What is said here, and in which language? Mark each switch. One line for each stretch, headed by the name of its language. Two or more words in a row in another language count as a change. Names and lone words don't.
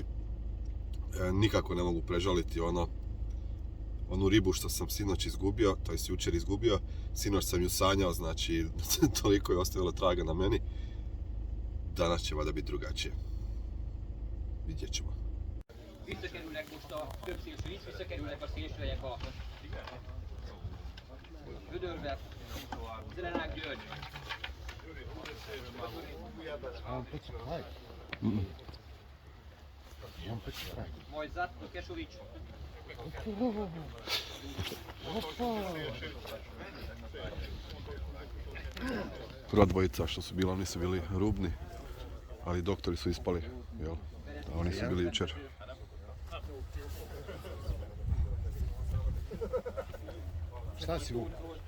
Croatian: Nikako ne mogu prežaliti onu ribu što sam sinoć izgubio, to jest jučer izgubio. Sinoć sam ju sanjao, znači toliko je ostavilo traga na meni. Danas će valjda biti drugačije. Vidjet ćemo.
Hungarian: Visszakerülnek most a több szélső is, visszakerülnek a szélsőjek a Vödörbe, Zelenák György. Mojzat Kesović.
Croatian: Prva dvojica što su bila, oni su bili rubni, ali doktori su ispali, jel? A oni su bili jučer. Šta si vuk?